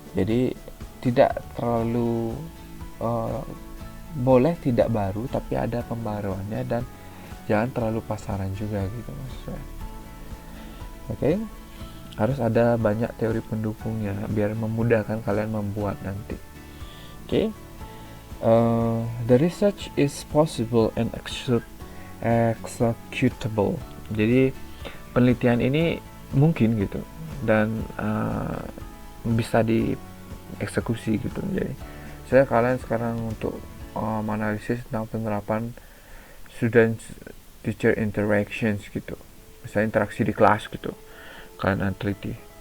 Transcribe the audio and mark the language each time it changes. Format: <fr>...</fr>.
<id>Jadi tidak terlalu boleh tidak baru, tapi ada pembaruannya dan jangan terlalu pasaran juga gitu maksudnya. Oke. Harus ada banyak teori pendukungnya biar memudahkan kalian membuat nanti. Oke.</id> <en>The research is possible and executable.</en> <id>Jadi penelitian ini mungkin gitu dan bisa dieksekusi gitu. Jadi saya kalian sekarang untuk menganalisis tentang penerapan</id> <en>student teacher interactions</en> <id>gitu, misalnya interaksi di kelas gitu, kalian teliti.</id>